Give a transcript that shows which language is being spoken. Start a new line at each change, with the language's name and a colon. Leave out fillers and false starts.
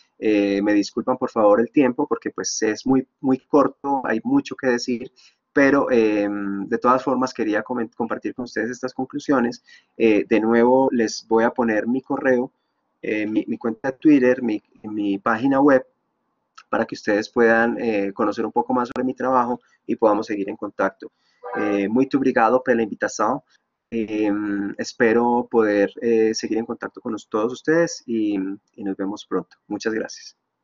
Spanish: Me disculpan por favor el tiempo porque pues es muy corto, hay mucho que decir, pero de todas formas quería compartir con ustedes estas conclusiones. De nuevo les voy a poner mi correo, mi cuenta de Twitter, mi página web, para que ustedes puedan conocer un poco más sobre mi trabajo y podamos seguir en contacto.
Portuguese: Muito obrigado pela invitação.
Spanish: Espero poder seguir en contacto con todos ustedes y nos vemos pronto. Muchas gracias.